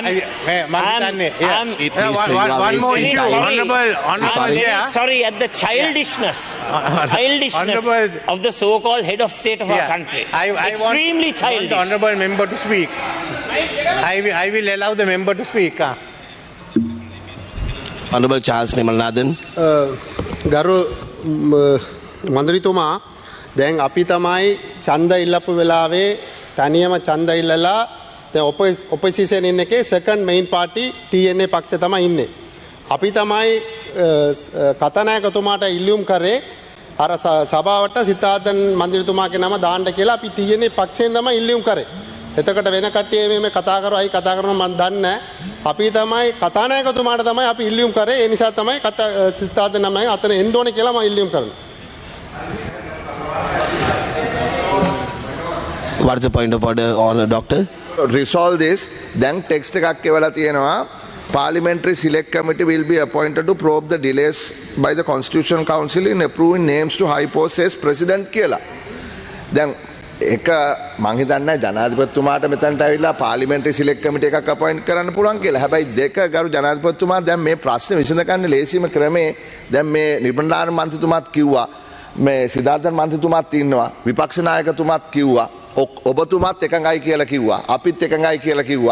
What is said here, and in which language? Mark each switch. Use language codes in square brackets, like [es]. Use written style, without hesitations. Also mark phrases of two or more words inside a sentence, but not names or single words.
[en] One more issue. Honourable Chair. Sorry at the childishness of the so-called head of state of our country. Extremely childish. I want the honourable member to speak. I will allow the member to speak. Honourable Charles Nimalnathan. [si] ගරු මන්ත්‍රීතුමා දැන් අපි තමයි ඡන්ද ඉල්ලපු වෙලාවේ තනියම ඡන්ද ඉල්ලලා දැන් ඔපොසිෂන් ඉන්න එකේ [en] second main party [si] TNA පක්ෂය තමයි ඉන්නේ. අපි තමයි කතානායකතුමාට ඉල්ලුම් කරේ අර සභාවට සිතාර්ථන් මන්ත්‍රීතුමාගේ නම දාන්න කියලා අපි TNA පක්ෂයෙන් තමයි ඉල්ලුම් කරේ. එතකොට වෙන කට්ටිය මේ කතා කරා කතා කරනවා මම දන්නේ නැහැ. අපි තමයි කතානායකතුමාට තමයි අපි ඉල්ලුම් කරේ. ඒ නිසා තමයි සිතාර්ථන් නමයි අතන එන්න ඕනේ කියලා මම ඉල්ලුම් කරනවා. [en] What is the point of order, Honour Doctor? Resolve this. Then text [si] එකක් එවලා තියෙනවා. [en] Parliamentary Select Committee will be appointed to probe the delays by the Constitutional Council in approving names to high posts as President කියලා. [si] දැන් එක මං හිතන්නේ ජනාධිපතිතුමාට මෙතනට ඇවිල්ලා [en] parliamentary select committee [si] එකක් අපොයින්ට් කරන්න පුළුවන් කියලා. හැබැයි දෙක ගරු ජනාධිපතිතුමා දැන් මේ ප්‍රශ්නේ විසඳගන්න ලේසිම ක්‍රමේ දැන් මේ නිබන්ධාර මන්ත්‍රීතුමාත් කිව්වා මේ සිද්ධාර්ථන් මන්ත්‍රීතුමාත් ඉන්නවා විපක්ෂ නායකතුමාත් කිව්වා ඔබතුමාත් එකඟයි කියලා කිව්වා අපිත් එකඟයි කියලා කිව්වා.